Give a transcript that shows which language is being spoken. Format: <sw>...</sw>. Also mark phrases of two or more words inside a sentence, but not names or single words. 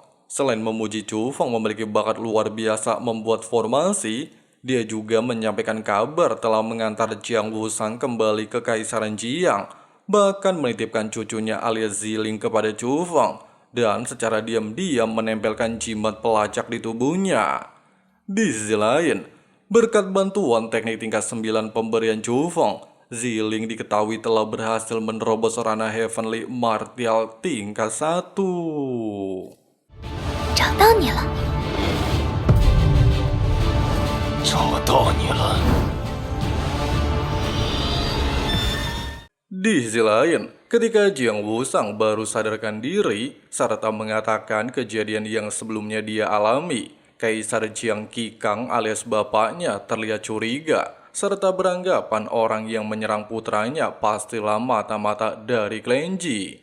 <id>Selain memuji Chu Feng memiliki bakat luar biasa membuat formasi, dia juga menyampaikan kabar telah mengantar Jiang Wusang kembali ke Kaisaran Jiang, bahkan menitipkan cucunya alias Ziling kepada Chu Feng, dan secara diam-diam menempelkan jimat pelacak di tubuhnya. Di sisi lain, berkat bantuan teknik tingkat 9 pemberian Chu Feng, Ziling diketahui telah berhasil menerobos ranah Heavenly Martial tingkat 1.</id> <zh>找到你了，找到你了。</zh> <id>Di sisi lain, ketika Jiang Wusang baru sadarkan diri serta mengatakan kejadian yang sebelumnya dia alami, Kaisar Jiang Qikang alias bapaknya terlihat curiga serta beranggapan orang yang menyerang putranya pastilah mata-mata dari Klan Ji.</id>